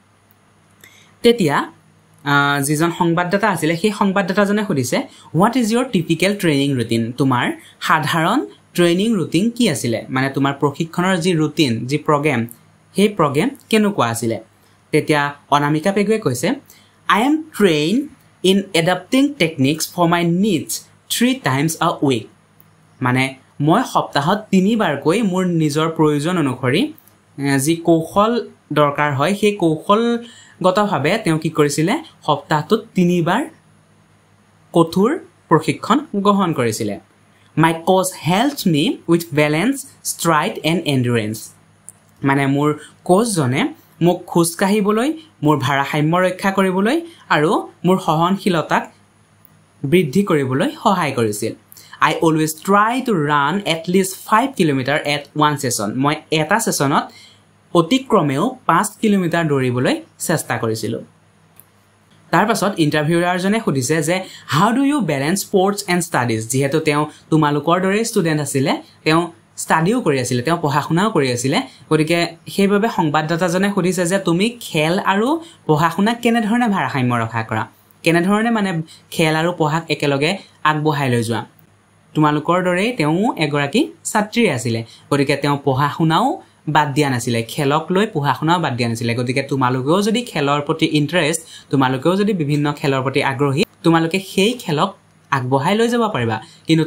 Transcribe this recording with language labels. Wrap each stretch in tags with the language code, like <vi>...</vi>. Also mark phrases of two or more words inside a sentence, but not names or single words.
<as>তেতিয়া যিজন সংবাদদাতা আছিল সেই সংবাদদাতাজনে সুধিছে</as> <en>What is your typical training routine</en> <as>তোমাৰ সাধাৰণ</as> <en>training routine</en> <as>কি আছিল মানে তোমাৰ প্ৰশিক্ষণৰ যি ৰুটিন যি প্ৰগ্ৰাম সেই প্ৰগ্ৰাম কেনেকুৱা আছিল তেতিয়া অনামিকা পেগুৱে কৈছে</as> <en>I am trained in adapting techniques for my needs 3 times a week</en> <as>মানে মই সপ্তাহত 3 বাৰকৈ মোৰ নিজৰ প্ৰয়োজন অনুসৰি যি কৌশল দৰকাৰ হয় সেই কৌশলগতভাৱে তেওঁ কি কৰিছিল সপ্তাহত 3 বাৰ কঠোৰ প্ৰশিক্ষণ গ্ৰহণ কৰিছিল</as> <en>My coach helped me with balance, stride and endurance</en> <as>মানে মোৰ কোচজনে মোক খোজ কাঢ়িবলৈ মোৰ ভাৰসাম্য ৰক্ষা কৰিবলৈ আৰু মোৰ সহনশীলতাক বৃদ্ধি কৰিবলৈ সহায় কৰিছিল</as> <en>I always try to run at least 5 kilometer at one session</en> <as>মই এটা সেশনত অতিক্ৰমেও 5 কিলোমিটাৰ দৌৰিবলৈ চেষ্টা কৰিছিল তাৰ পাছত ইন্টাৰভিউয়াৰজনে সুধিছে যে</as> <en>How do you balance sports and studies</en> <as>যেহেতু তেওঁ তোমালোকৰ দৰে ষ্টুডেন্ট আছিল তেওঁ ষ্টাডিও কৰি আছিল তেওঁ পঢ়াশুনাও কৰি আছিল গতিকে সেইভাবে সংবাদদাতাজনে সুধিছে যে তুমি খেল আৰু পঢ়াশুনা কেনে ধৰণে ভাৰসাম্য ৰক্ষা কৰা কেনে ধৰণে মানে খেল আৰু পঢ়াক একেলগে আগবঢ়াই লৈ যোৱা তোমালোকৰ দৰে তেওঁ এগৰাকী ছাত্ৰী আছিল গতিকে তেওঁ পঢ়াশুনাও বাদ দিয়া নাছিল খেলক লৈ পঢ়াশুনাও বাদ দিয়া নাছিল গতিকে তোমালোকেও যদি খেলৰ প্ৰতি ইন্টাৰেষ্ট তোমালোকেও যদি বিভিন্ন খেলৰ প্ৰতি আগ্ৰহী তোমালোকে সেই খেলক আগবঢ়াই লৈ যাব পাৰিবা কিন্তু</as>